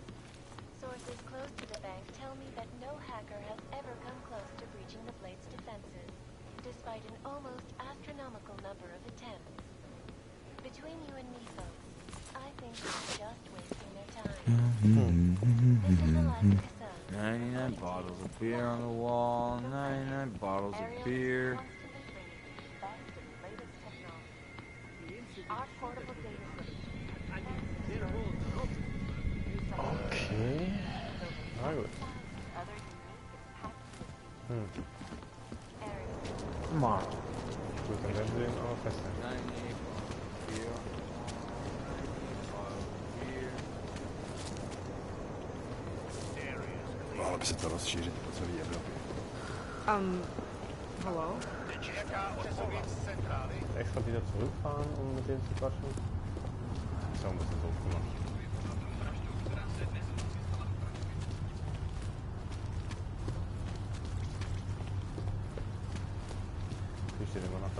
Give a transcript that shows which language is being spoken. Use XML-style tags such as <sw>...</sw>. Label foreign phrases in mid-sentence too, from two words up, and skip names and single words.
<en>Sources close to the bank tell me that no hacker has ever come close to breaching the Blade's defenses, despite an almost astronomical number of attempts. Between you and me, folks, I think they're just wasting their time. This is Alaska Sun. 99 bottles of beer on the wall, 99 bottles of beer. Okay.</en> <de>Na gut. Mal. Gut, dann werden wir ihn aber festhalten.</de> <cs>Mohla by se to rozšířit po celé Evropě.</cs> <en>Hello?</en> <de>Extra wieder zurückfahren, um mit denen zu quatschen. Ist ja ein bisschen doof gemacht. Wie steht immer noch da?</de>